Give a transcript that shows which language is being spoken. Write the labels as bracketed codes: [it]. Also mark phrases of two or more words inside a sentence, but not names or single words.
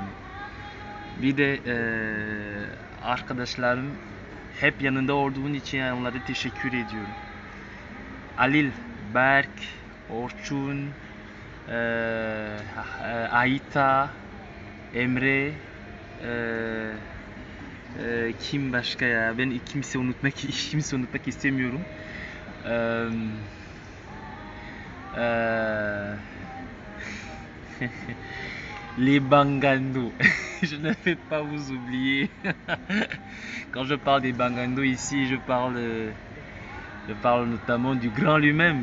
[tr] Bir de arkadaşlarım hep yanında olduğun için yani onlara teşekkür ediyorum. Alil, Berk, Orçun, Ayta, Emre, kim başka ya? Ben kimse unutmak istemiyorum. [fr] Les Bangando. Je ne vais pas vous oublier. Quand je parle des Bangando ici, je parle notamment du grand lui-même.